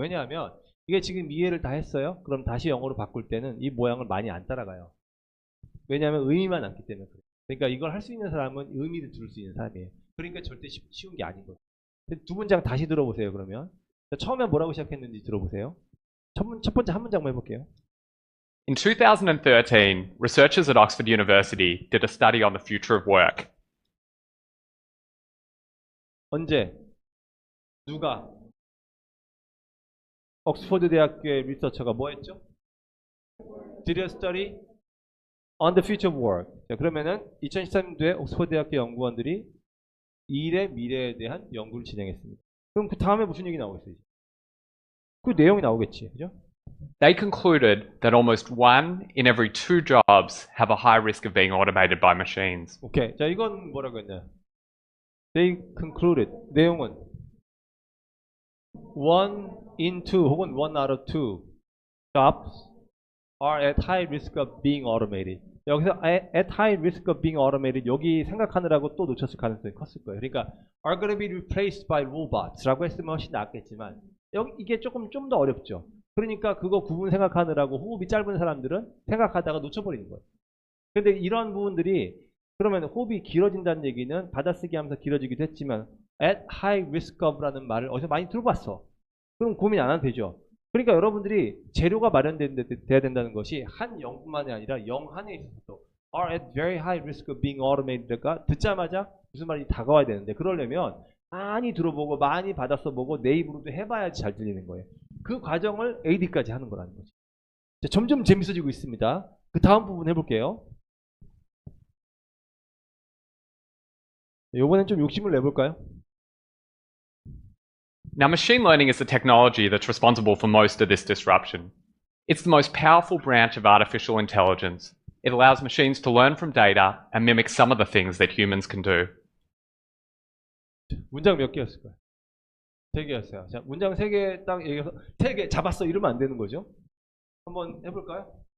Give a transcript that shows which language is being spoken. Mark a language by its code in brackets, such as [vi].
[ko] 왜냐하면 이게 지금 이해를 다 했어요. 그럼 다시 영어로 바꿀 때는 이 모양을 많이 안 따라가요. 왜냐하면 의미만 남기 때문에 그래요. 그러니까 이걸 할 수 있는 사람은 의미를 들을 수 있는 사람이에요. 그러니까 절대 쉬운 게 아닌 거예요. 2문장 다시 들어보세요. 그러면 처음에 뭐라고 시작했는지 들어보세요. 첫 번째 한 문장만 해볼게요. [en] In 2013, researchers at Oxford University did a study on the future of work. [ko] 언제? 누가? 옥스퍼드 대학교의 리서처가 뭐 했죠? [en] Did a study on the future of work. [ko] 자, 그러면은 2013년도에 옥스퍼드 대학교 연구원들이 일의 미래에 대한 연구를 진행했습니다. 그럼 그 다음에 무슨 얘기 나오겠어요? 그 내용이 나오겠지. 그죠? [en] They concluded that almost 1 in every 2 jobs have a high risk of being automated by machines. [ko] 오케이. 자, 이건 뭐라고 했냐? [en] They concluded. [ko] 내용은 [en] 1 in 2 혹은 1 out of 2 jobs are at high risk of being automated. [ko] 여기서 [en] at high risk of being automated [ko] 여기 생각하느라고 또 놓쳤을 가능성이 컸을 거예요. 그러니까 [en] are going to be replaced by robots [ko] 라고 했으면 훨씬 낫겠지만 이게 조금 좀 더 어렵죠. 그러니까 그거 구분 생각하느라고 호흡이 짧은 사람들은 생각하다가 놓쳐버리는 거예요. 근데 이런 부분들이 그러면 호흡이 길어진다는 얘기는 받아쓰기 하면서 길어지기도 했지만 [en] at high risk of [ko] 라는 말을 어디서 많이 들어봤어. 그럼 고민 안 해도 되죠. 그러니까 여러분들이 재료가 마련돼야 된다는 것이 한 영뿐만이 아니라 영 한에 있어서도 [en] are at very high risk of being automated [ko] 가 듣자마자 무슨 말인지 다가와야 되는데 그러려면 많이 들어보고 많이 받아서 보고 내 입으로도 해봐야지 잘 들리는 거예요. 그 과정을 AD까지 하는 거라는 거죠. 자, 점점 재밌어지고 있습니다. 그 다음 부분 해볼게요. 이번엔 좀 욕심을 내볼까요? [en] Now, machine learning is the technology that's responsible for most of this disruption. It's the most powerful branch of artificial intelligence. It allows machines to learn from data and mimic some of the things that humans can do. [ko] 문장 몇 개였을까요? 3개였어요. 자, 문장 3개 딱 얘기해서 3개 잡았어 이러면 안 되는 거죠. 한번 해볼까요?